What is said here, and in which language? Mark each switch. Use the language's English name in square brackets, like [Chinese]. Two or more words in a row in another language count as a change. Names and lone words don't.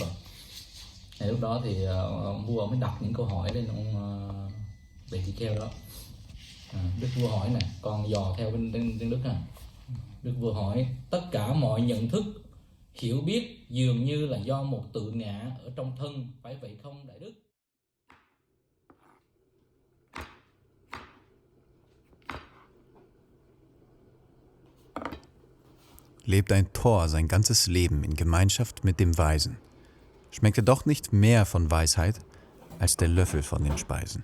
[Vietnamese] Thì lúc đó thì ông vua mới đặt những câu hỏi lên ông bề tỳ kheo đó. Đức vua hỏi nè, con dò theo bên Đức nè. Đức vua hỏi, tất cả mọi nhận thức, hiểu biết dường như là do một tự ngã ở trong thân, phải vậy không đại đức? [German] Lebt ein Tor sein ganzes Leben in Gemeinschaft mit dem Weisen, schmeckt er doch nicht mehr von Weisheit als der Löffel von den Speisen.